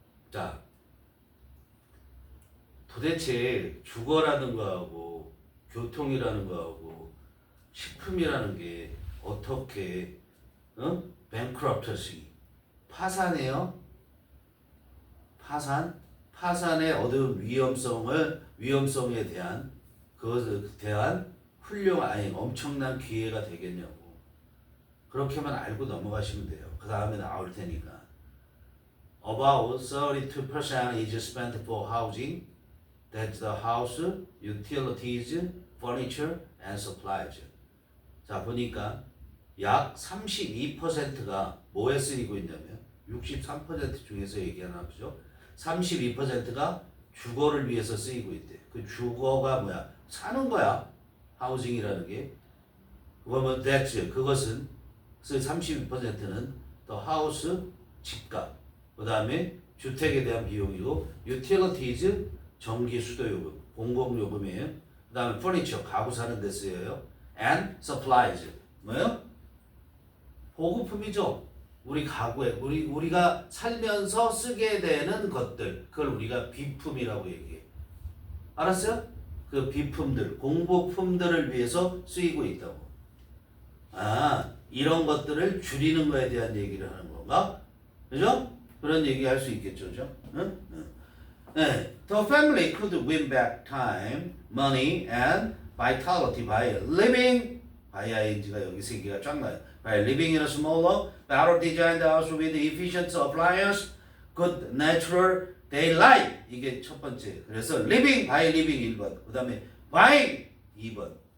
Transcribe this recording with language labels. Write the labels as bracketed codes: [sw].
[ko] 자, 도대체 주거라는 거하고 교통이라는 거하고 식품이라는 게 어떻게 bankruptcy 파산해요? 파산의 어떤 위험성에 대한 그것에 대한 엄청난 기회가 되겠냐고. 그렇게만 알고 넘어가시면 돼요. 그 다음에 나올 테니까. [en] About 32% is spent for housing. That's the house, utilities, furniture, and supplies. [ko] 자, 보니까 약 32%가 뭐에 쓰이고 있냐면 63% 중에서 얘기하나 보죠. 32%가 주거를 위해서 쓰이고 있대. 그 주거가 뭐야? 사는 거야. 하우징이라는 게. 그러면 그것은 32%는 the house, 집값. 그 다음에 주택에 대한 비용이고 utilities, 전기, 수도요금, 공공요금이에요. 그 다음에 furniture, 가구 사는 데 쓰여요. and supplies, 뭐예요? 보급품이죠. 우리 가구에 우리가 살면서 쓰게 되는 것들, 그걸 우리가 비품이라고 얘기해. 알았어요? 그 비품들, 공복품들을 위해서 쓰이고 있다고. 이런 것들을 줄이는 거에 대한 얘기를 하는 건가? 그죠? 그런 얘기 할 수 있겠죠, 그죠? 응? 네. [en] The family could win back time, money, and vitality by living. [ko] ing가 여기 세 개가 쫙 나요. [en] By living in a smaller, better designed house with efficient appliance, good natural daylight. [ko] 이게 첫 번째. 그래서 living by living 1번. 그 다음에 buying 2번.